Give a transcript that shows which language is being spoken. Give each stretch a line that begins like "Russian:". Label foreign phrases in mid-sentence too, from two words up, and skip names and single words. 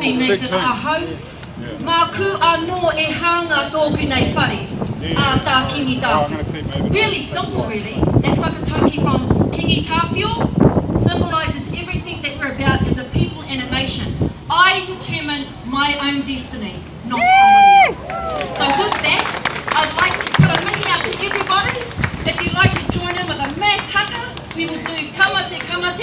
Māori: e te ahau. Mā ku anō e hanga tōku nei whare, tā Kingi Tāwhio.
English: Really simple, really. That whakatauki from Kingi Tāwhio symbolises everything that we're about as a people and a nation. I determine my own destiny, not somebody else. So with that, I'd like to put a mihi out to everybody. If you'd like to join in with a mass haka, we will do
Māori: kamate kamate.